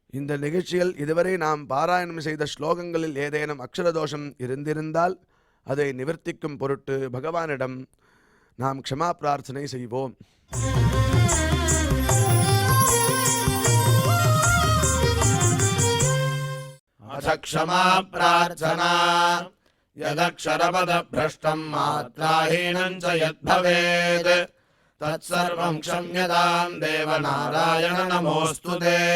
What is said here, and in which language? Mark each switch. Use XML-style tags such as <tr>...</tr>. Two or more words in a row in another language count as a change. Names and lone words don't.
<ta>இந்த நிகழ்ச்சியில் இதுவரை நாம் பாராயணம் செய்த ஸ்லோகங்களில் ஏதேனும் அக்ஷரதோஷம் இருந்திருந்தால் அதை நிவர்த்திக்கும் பொருட்டு பகவானிடம் நாம் க்ஷமா பிரார்த்தனை செய்வோம்.</ta> <sa>अथ क्षमा प्रार्थना यदक्षरपदभ्रष्टम् मात्राहीनम् च यद्भवेत् तत्सर्वम् क्षम्यताम् देवनारायण नमोऽस्तु ते.</sa>